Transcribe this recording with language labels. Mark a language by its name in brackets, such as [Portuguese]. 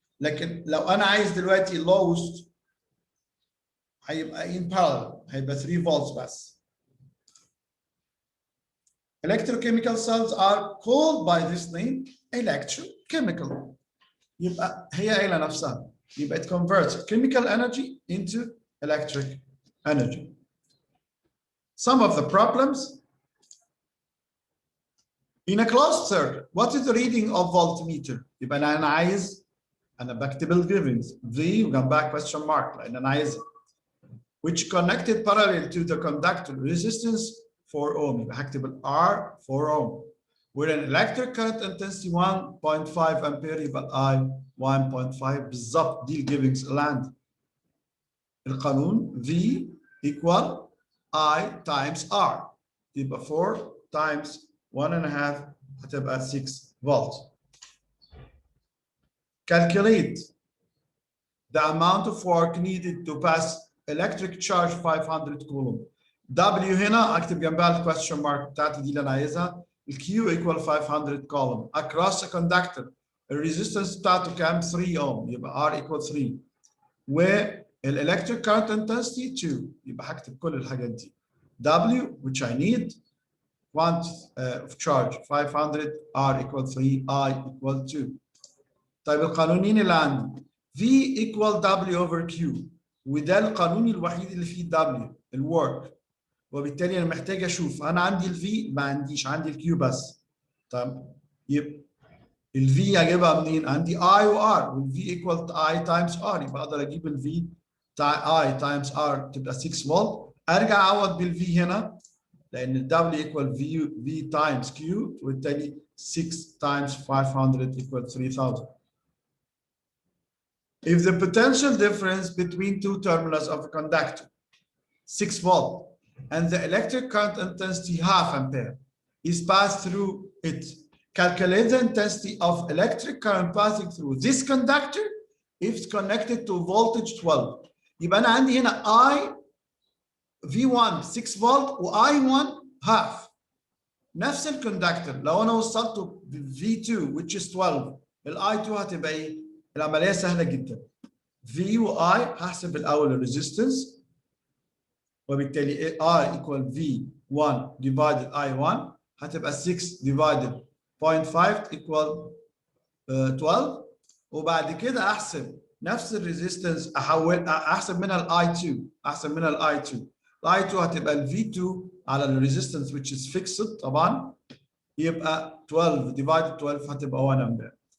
[Arabic] لكن لو أنا عايز دلوقتي lowest هيبقى in parallel هيبقى 3 volts بس. [English] Electrochemical cells are called by this name electrochemical. [Arabic] يبقى هي قايله نفسها. يبقى [English] it converts chemical energy into electric energy. Some of the problems in a closed circuit. What is the reading of voltmeter? [Arabic] يبقى أنا بكتب ال [English] givens V [Arabic] وجنبها [English] question mark [Arabic] لأن أنا عايز [English] which connected parallel to the conductor resistance 4 ohm. [Arabic] يبقى هكتب ال R 4 ohm. [English] With an electric current intensity 1.5 ampere [Arabic] يبقى I 1.5 بالظبط. دي الجيفنجز اللي عندي. القانون V equal I times R يبقى 4 times 1.5 هتبقى 6 volts. [English] Calculate the amount of work needed to pass electric charge 500 coulomb. [Arabic] W هنا اكتب جنبها الكويستشن مارك بتاعتي دي اللي انا عايزها. [English] الكيو equal 500 coulomb across a conductor. [Arabic] الريزستنس بتاعته كام؟ 3 ohm يبقى R equal 3. والelectric current intensity 2 يبقى هكتب كل الحاجات دي. [English] W which I need quantity of charge 500 R equal 3 I equal 2. [Arabic] طيب القانونين اللي عندي V equal W over Q وده القانون الوحيد اللي فيه W الورك وبالتالي انا محتاج اشوف انا عندي الفي ما عنديش عندي الكيو بس. طب يبقى الفي اجيبها منين؟ عندي اي وار والفي ايكوال اي تايمز ار يبقى اقدر اجيب الفي اي تايمز ار تبقى 6 فولت. ارجع اعوض بالفي هنا لان الدبليو ايكوال في تايمز كيو وبالتالي [English] 6 times 500 equal 3000. If the potential difference between two terminals of a conductor 6 volt and the electric current intensity half ampere is passed through it, calculate the intensity of electric current passing through this conductor if it's connected to voltage 12. [Arabic] يبقى أنا عندي هنا I V1 6 volt و I1 half. نفس الكوندكتور لو أنا وصلته V2 [English] which is 12 [Arabic] ال I2 هتبقى إيه؟ العملية سهلة جدا. V و I هحسب الأول الريزيستنس وبالتالي R equal V1 divided I1 هتبقى 6 divided 0.5 equal 12 وبعد كده أحسب نفس الريزيستنس أحسب منها ال I2 ال I2 هتبقى ال V2 على الريزيستنس [English] which is fixed [Arabic] طبعا يبقى 12 divided 12 هتبقى 1 أمبير.